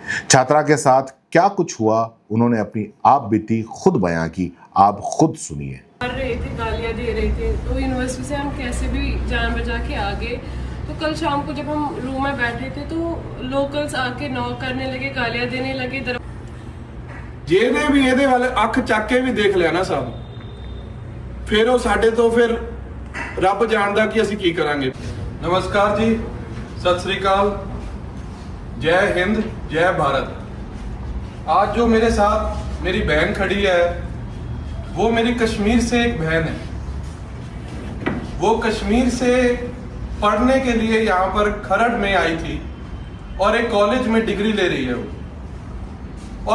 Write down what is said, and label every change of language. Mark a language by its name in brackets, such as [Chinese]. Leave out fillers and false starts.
[Hindi] छात्रा के साथ क्या कुछ हुआ उन्होंने अपनी आप बीती खुद बयां की, आप खुद सुनिए। कर रहे थे, गालियां दे रहे थे, तो यूनिवर्सिटी से हम कैसे भी जान बचा के आ गए। तो कल शाम को जब हम रूम में बैठे थे तो लोकल्स आके नॉक करने लगे, गालियां देने लगे। [Punjabi] ਜਿਹਨੇ ਵੀ ਇਹਦੇ ਵੱਲ ਅੱਖ ਚੱਕ ਕੇ ਵੀ ਦੇਖ ਲਿਆ ਨਾ ਸਾਹਿਬ, ਫਿਰ ਉਹ ਸਾਡੇ ਤੋਂ ਫਿਰ ਰੱਬ ਜਾਣਦਾ ਕਿ ਅਸੀਂ ਕੀ ਕਰਾਂਗੇ। [Hindi] नमस्कार जी, सत श्री अकाल, जय हिंद, जय भारत। आज जो मेरे साथ मेरी बहन खड़ी है वो मेरी कश्मीर से एक बहन है। वो कश्मीर से पढ़ने के लिए यहाँ पर खरड़ में आई थी और एक कॉलेज में डिग्री ले रही है वो।